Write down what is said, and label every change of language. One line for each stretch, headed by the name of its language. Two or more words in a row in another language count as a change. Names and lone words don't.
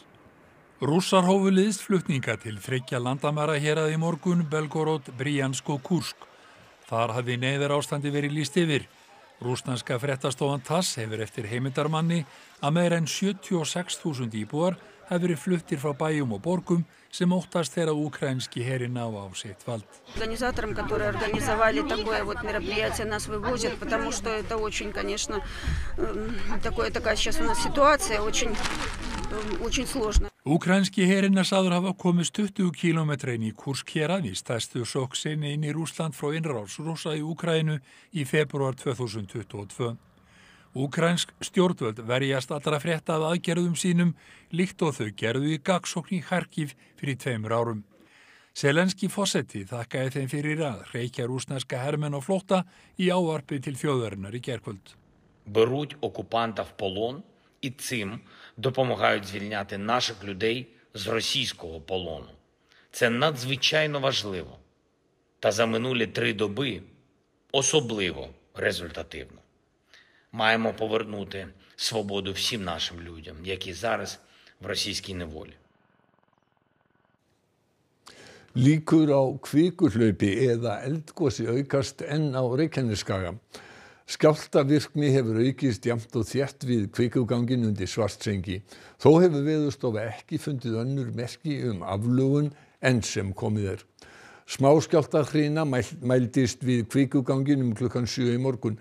Icelandic: Rússar hófu liðsflutninga til 3 landamærahéraða í morgun, Belgorod, Bryansk og Kursk. Þar hafði neyðarástandi verið lýst yfir. Rússneska fréttastofan TASS hefur eftir heimildarmanni að meira en 76.000 íbúar hafi verið fluttir frá bæjum og borgum sem óttast þegar украинский herinn á sitt vald.
Russian: Организаторам, которые организовали такое мероприятие, нас вывозят, потому что это очень, конечно, такая сейчас у нас ситуация, очень сложно.
Icelandic: Ukrainski herinn sagður hafa komist 20 kílómetra inn í Kursk hérað í stærstu sókn sinni inn í Rússland frá innrás Rússa í Úkraínu í febrúar 2022. Úkraínsk stjórnvöld verjast allra frétta af aðgerðum sínum líkt og þau gerðu í gagnssókn í Kharkiv fyrir 2 árum. Zelenski forseti þakkaði þeim fyrir að hreykja rússneska hermenn á flótta í ávarpi til þjóðarinnar í gærkvöld.
Ukrainian: Беруть окупанта в полон і цим допомагають звільняти наших людей з російського полону. Це надзвичайно важливо. Та за минулі 3 доби особливо результативно. Маємо повернути свободу всім нашим людям, які зараз в російській неволі.
Icelandic: Líkur á kvikuhlaupi eða eldgosi aukast enn á Reykjanesskaga. Skjálftavirkni hefur aukist jafnt og þétt við kvikuganginn undir Svartsengi. Þó hefur Veðurstofa ekki fundið önnur merki aflögun enn sem komið Smáskjálftahrina mældist við kvikuganginum klukkan 7 í morgun.